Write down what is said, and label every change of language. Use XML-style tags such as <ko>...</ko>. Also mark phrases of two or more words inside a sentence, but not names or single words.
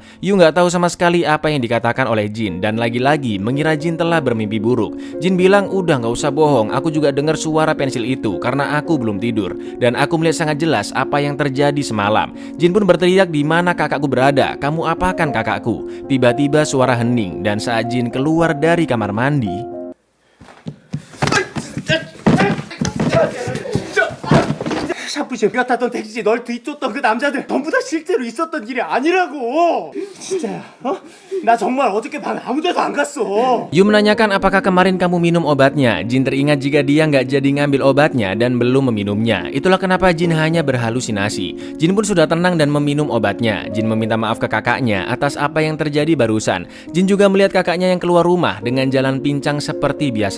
<id>Yu nggak tahu sama sekali apa yang dikatakan oleh Jin dan lagi-lagi mengira Jin telah bermimpi buruk. Jin bilang, udah nggak usah bohong, aku juga dengar suara pensil itu karena aku belum tidur dan aku melihat sangat jelas apa yang terjadi semalam. Jin pun berteriak, di mana kakakku berada? Kamu apakan kakakku? Tiba-tiba suara hening dan saat Jin keluar dari kamar mandi,</id> <ko>샤프시 같았던 택시 널 뒤쫓던 그 남자들 전부 다 실제로 있었던 일이 아니라고. 진짜야. 나 정말 어저께 밤에 아무 데도 안 갔어.</ko> <id>Yu menanyakan apakah kemarin kamu minum obatnya. Jin teringat jika dia nggak jadi ngambil obatnya dan belum meminumnya. Itulah kenapa Jin hanya berhalusinasi. Jin pun sudah tenang dan meminum obatnya. Jin meminta maaf ke kakaknya atas apa yang terjadi barusan. Jin juga melihat kakaknya yang keluar rumah dengan jalan pincang seperti biasanya.</id>